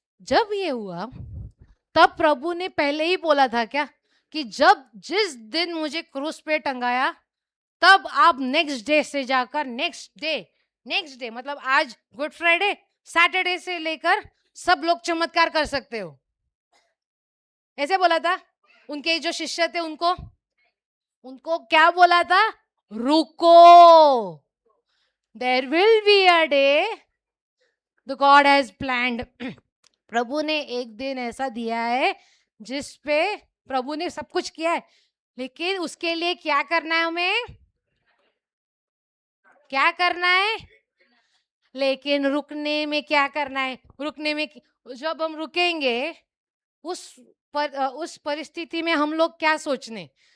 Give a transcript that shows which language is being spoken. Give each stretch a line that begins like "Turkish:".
Hindi: जब ये हुआ तब प्रभु ने पहले ही बोला था क्या कि जिस दिन मुझे क्रूस पे टंगाया, तब आप नेक्स्ट डे से जाकर नेक्स्ट डे मतलब आज गुड फ्राइडे, सैटरडे से लेकर सब लोग चमत्कार कर सकते हो, ऐसे बोला था। उनके जो शिष्य थे उनको क्या बोला था? रुको.
English: There will be a day the God has planned.
Hindi: प्रभु ने एक दिन ऐसा दिया है जिस पे प्रभु ने सब कुछ किया है, लेकिन उसके लिए क्या करना है हमें? क्या करना है? लेकिन रुकने में क्या करना है? रुकने में जब हम रुकेंगे उस परिस्थिति में हम लोग क्या सोचने?